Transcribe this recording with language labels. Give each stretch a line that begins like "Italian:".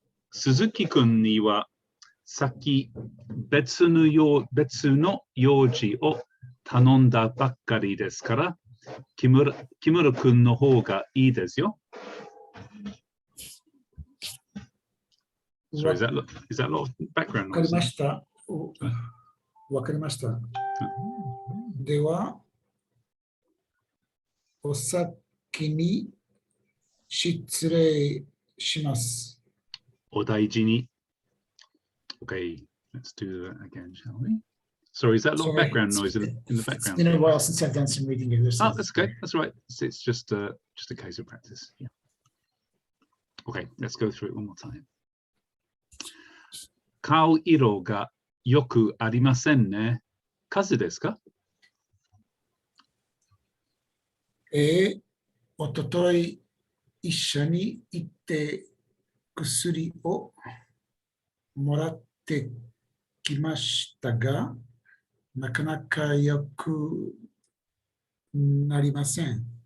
Japanese: 鈴木くんにはさっき別の用事を頼んだばっかりですから、木村くんの方がいいですよ。
English: Sorry, is that a lot of background noise?
Japanese: わかりました。わかりました。では、お先に失礼します。お大事に。
English: Okay, let's do that again, shall we? Sorry, is that a lot of background noise in the background? It's been a while since I've done some reading of this. Oh, that's okay. That's right. It's just a case of practice. Yeah. Okay, let's go through it one more time.
Japanese: 顔色がよくありませんね。風邪ですか？おととい一緒に行って薬をもらってきましたが、なかなか良くなりません。